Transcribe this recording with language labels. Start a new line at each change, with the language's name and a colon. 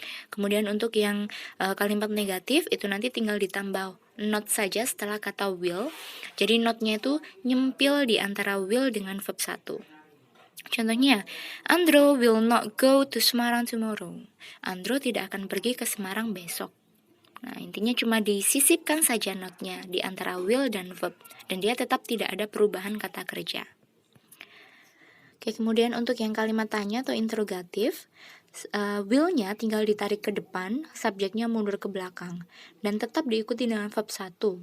Indonesian: Kemudian untuk yang kalimat negatif itu nanti tinggal ditambah not saja setelah kata will. Jadi notnya itu nyempil di antara will dengan verb 1.
English: Contohnya, Andro will not go to Semarang tomorrow.
Indonesian: Andro tidak akan pergi ke Semarang besok. Nah, intinya cuma disisipkan saja notnya di antara will dan verb, dan dia tetap tidak ada perubahan kata kerja. Oke, kemudian untuk yang kalimat tanya atau interrogatif, will-nya tinggal ditarik ke depan, subjeknya mundur ke belakang, dan tetap diikuti dengan verb 1.